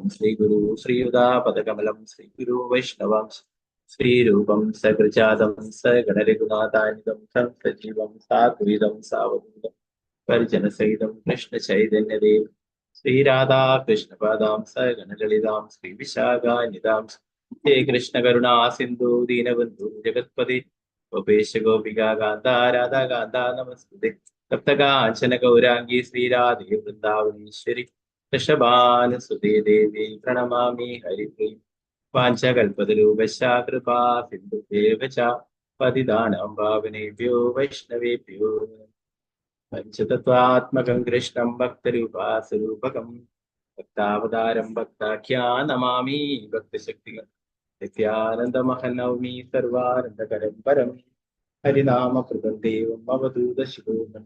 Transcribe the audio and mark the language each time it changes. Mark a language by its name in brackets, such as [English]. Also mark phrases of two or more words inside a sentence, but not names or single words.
[Sanskrit] ശ്രീഗുരു ശ്രീയുതാപദകമലം ശ്രീഗുരു വൈഷ്ണവം ശ്രീരൂപം സകൃജാതം സഗണരഘുനാഥാനിതം സം സജീവം സാദ്വൈതം സാവധൂതം പരിജനസഹിതം കൃഷ്ണചൈതന്യദേവ ശ്രീരാധാ കൃഷ്ണപാദാം സഗണലളിതാം ശ്രീവിശാഖാനിതാം ഹേ കൃഷ്ണ കരുണാ സിന്ധു ദീനബന്ധു ജഗത്പതി ഗോപേശ ഗോപികാ കാന്ത രാധാ കാന്ത നമസ്തുതേ. സപ്തകാഞ്ചന ഗൗരാംഗീ ശ്രീരാധേ വൃന്ദാവനീശ്വരി വൃഷഭാനുസുതേ ദേവി പ്രണമാമി ഹരിപ്രിയ. വാഞ്ചകൽപതരൂപശ്ച കൃപാ സിന്ധുഭ്യേവ ച പതിതാനാം പാവനേഭ്യോ വൈഷ്ണവേഭ്യോ. പഞ്ചതത്വാത്മകം കൃഷ്ണം ഭക്തരൂപാസ്വരൂപകം ഭക്താവതാരം ഭക്താഖ്യാൻ നമാമി ഭക്തശക്തികം. നിത്യാനന്ദമഹം നൗമി സർവാനന്ദകരം പരം ഹരിനാമകൃതം ദേവം അവധൂത ശിവോമൻ.